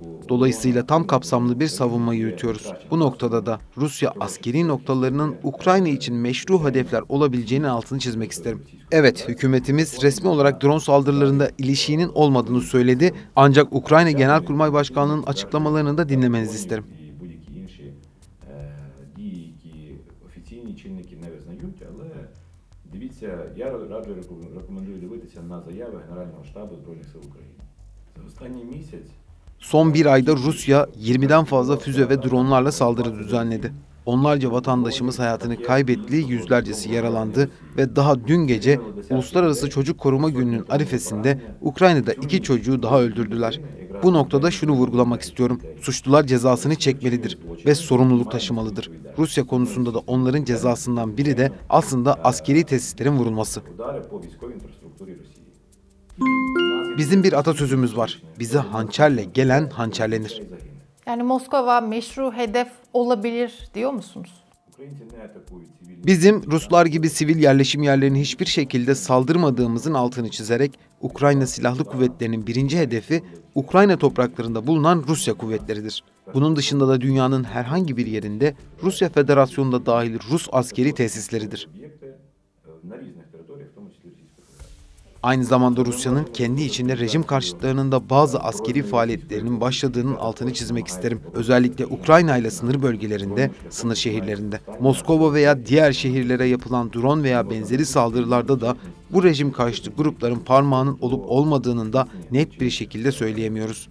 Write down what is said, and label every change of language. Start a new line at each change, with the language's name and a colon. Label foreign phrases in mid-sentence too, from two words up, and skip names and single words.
Turkish: Dolayısıyla tam kapsamlı bir savunma yürütüyoruz. Bu noktada da Rusya askeri noktalarının Ukrayna için meşru hedefler olabileceğinin altını çizmek isterim. Evet, hükümetimiz resmi olarak drone saldırılarında ilişiğinin olmadığını söyledi, ancak Ukrayna Genelkurmay Başkanlığı'nın açıklamalarını da dinlemenizi isterim.
Ukrainian: Офіційні чинники не визнають, але дивіться, я раджу рекомендую дивитися на заяви Генерального штабу Збройних сил України. За останній місяць
Turkish: Son bir ayda Rusya 20'den fazla füze ve dronlarla saldırı düzenledi. Onlarca vatandaşımız hayatını kaybetti, yüzlercesi yaralandı ve daha dün gece Uluslararası Çocuk Koruma Günü'nün arifesinde Ukrayna'da 2 çocuğu daha öldürdüler. Bu noktada şunu vurgulamak istiyorum. Suçlular cezasını çekmelidir ve sorumluluk taşımalıdır. Rusya konusunda da onların cezasından biri de aslında askeri tesislerin vurulması.
Ukrainian: удари по військовій інфраструктурі Росії.
Turkish: Bizim bir atasözümüz var. Bize hançerle gelen hançerlenir. Yani Moskova meşru hedef olabilir diyor musunuz?
Ukrainian: Українці не атакують цивільні.
Turkish: Bizim Ruslar gibi sivil yerleşim yerlerine hiçbir şekilde saldırmadığımızın altını çizerek Ukrayna Silahlı Kuvvetleri'nin birinci hedefi Ukrayna topraklarında bulunan Rusya kuvvetleridir. Bunun dışında da dünyanın herhangi bir yerinde Rusya Federasyonu'nda dahil Rus askeri tesisleridir.
Ukrainian: об'єкти на різних територіях, в тому числі Російської Федерації.
Turkish: Aynı zamanda Rusya'nın kendi içinde rejim karşıtlarının da bazı askeri faaliyetlerinin başladığının altını çizmek isterim. Özellikle Ukrayna ile sınır bölgelerinde, sınır şehirlerinde. Moskova veya diğer şehirlere yapılan drone veya benzeri saldırılarda da bu rejim karşıtı grupların parmağının olup olmadığının da net bir şekilde söyleyemiyoruz.